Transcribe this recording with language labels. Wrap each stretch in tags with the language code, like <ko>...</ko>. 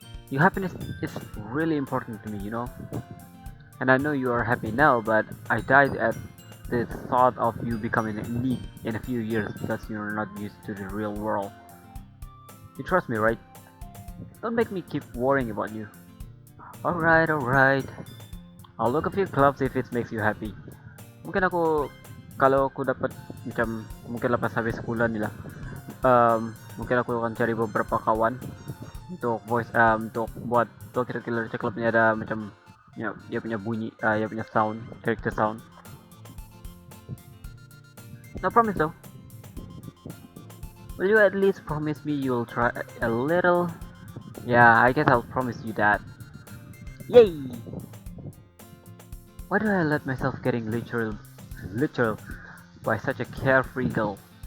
<en>Your happiness is really important to me, you know? And I know you are happy now, but I died at the thought of you becoming a neat in a few years because you're not used to the real world. You trust me, right? Don't make me keep worrying about you. Alright, alright. I'll look a few clubs if it makes you happy.</en> <ms>Mungkin kalau aku dapat macam mungkin lepas habis sekolah ni lah, mungkin aku akan cari beberapa kawan untuk untuk buat Doki Doki Literature Club ni ada macam dia punya bunyi, dia punya</ms> <en>sound, character sound. No promise though. Will you at least promise me you'll try a little? Yeah, I guess I'll promise you that. Yay! Why do I let myself getting literal by such a carefree girl?</en>